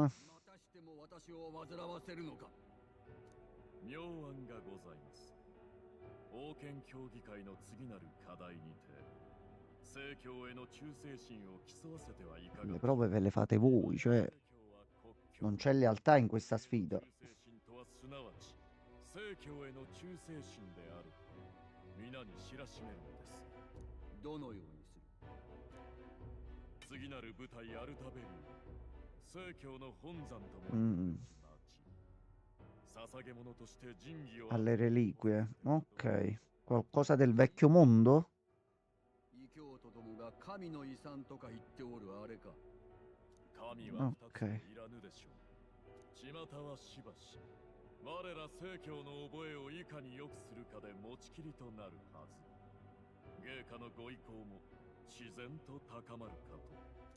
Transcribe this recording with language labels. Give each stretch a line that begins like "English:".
Japanese: またしても私を煩わせるのか。妙案がございます。王権協議会の次なる課題にて聖教への忠誠心を競わせてはいかが
Italian: Le prove ve le fate voi, cioè non c'è lealtà in questa sfida.
Japanese: とはすなわち聖教への忠誠心である。皆に知らしめるのです。どのようにする？次なる部隊アルタベリュー、聖教の本山とも捧げ物として神器を
Italian: Alle reliquie, ok. Qualcosa del vecchio mondo?
Japanese: 異教徒どもが神の遺産とか言っておるあれか。神は2ついらぬでしょう。巷はしばし我ら聖教の覚えをいかに良くするかで持ちきりとなるはず。芸家のご意向も自然と高まるかと。